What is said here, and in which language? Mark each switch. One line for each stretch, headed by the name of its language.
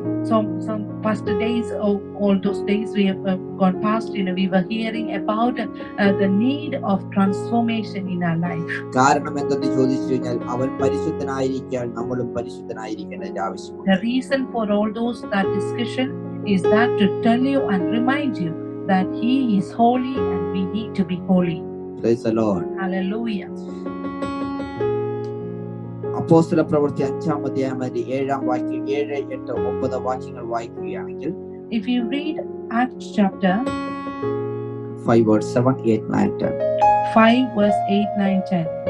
English: Some past days, all those days we have gone past, we were hearing about the need of transformation in our life.
Malayalam: കാരണം എന്തെന്ന് ചോദിച്ചു കഴിഞ്ഞാൽ അവൻ പരിശുദ്ധനായിരിക്കാൻ നമ്മളും പരിശുദ്ധനായിരിക്കേണ്ടതിന്റെ ആവശ്യമുണ്ട്.
English: The reason for all those that discussion is that to tell you and remind you that he is holy and we need to be holy. Praise the Lord. Hallelujah.
Malayalam: അപ്പോസ്തല പ്രവൃത്തി 5-ാം അധ്യായം 7-ാം വാക്യം 7, 8, 9 വാക്യങ്ങൾ വായിക്കുകയാണെങ്കിൽ,
English: if you read Acts chapter 5 verse 7, 8, 9, 10. 5 verse 8, 9, 10.